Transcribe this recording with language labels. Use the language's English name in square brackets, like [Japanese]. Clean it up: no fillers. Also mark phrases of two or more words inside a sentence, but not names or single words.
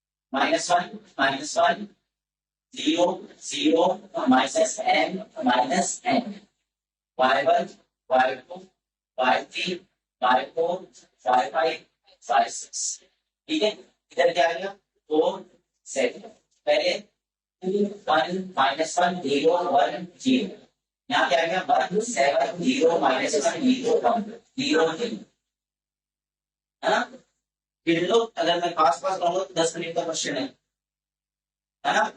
[Hindi] -1 0 0 -n -n y1 y2 y3 y4 y5 y6। ठीक है, इधर क्या आ गया 4 7। पहले 2 1 -1 0 1 0, यहाँ क्या आ गया 1 7 0 -1 0 1 0 3, है ना। गिन लो, अगर मैं पास पास कहूंगा तो 10 मिनट का क्वेश्चन है ना।